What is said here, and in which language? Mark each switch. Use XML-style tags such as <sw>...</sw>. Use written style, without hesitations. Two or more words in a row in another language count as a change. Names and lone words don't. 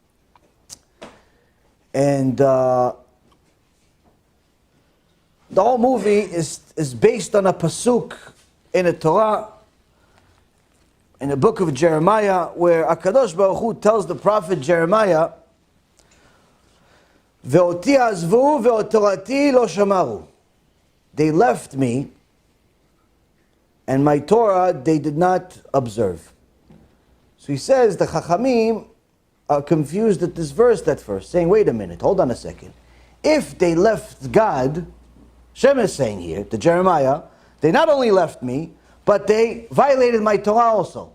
<en>And the whole movie is based on a pasuk in the Torah, in the book of Jeremiah, where</en> <he>HaKadosh Baruch Hu</he> <en>tells the prophet Jeremiah,</en> <he>"Ve'oti azvu ve'otorati lo shamaru."</he> <en>They left me, and my Torah they did not observe. So he says the Chachamim are confused at this verse at first, saying, wait a minute, hold on a second. If they left God, Shem is saying here to Jeremiah, they not only left me, but they violated my Torah also.</en>